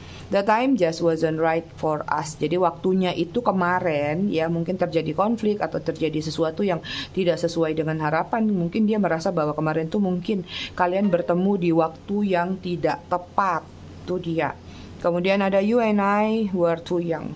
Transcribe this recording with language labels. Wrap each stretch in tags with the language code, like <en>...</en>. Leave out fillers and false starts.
<en>The time just wasn't right for us.</en> <id>Jadi waktunya itu kemarin ya mungkin terjadi konflik atau terjadi sesuatu yang tidak sesuai dengan harapan. Mungkin dia merasa bahwa kemarin tuh mungkin kalian bertemu di waktu yang tidak tepat. Tuh dia. Kemudian ada</id> <en>you and I were too young.</en>